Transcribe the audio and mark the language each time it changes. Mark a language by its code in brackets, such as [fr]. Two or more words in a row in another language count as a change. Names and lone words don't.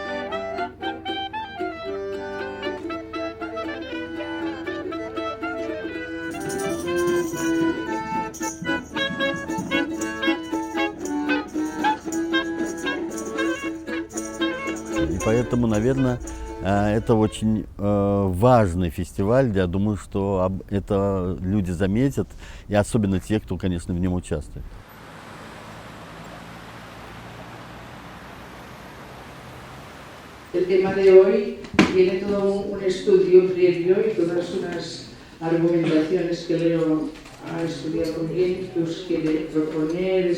[ru] И поэтому, наверное, это очень важный фестиваль. Я думаю, что это люди заметят, и особенно те, кто, конечно, в нем участвует. [es] El tema de hoy tiene todo un estudio previo y todas unas argumentaciones que Leo ha estudiado bien, que os quiere proponer.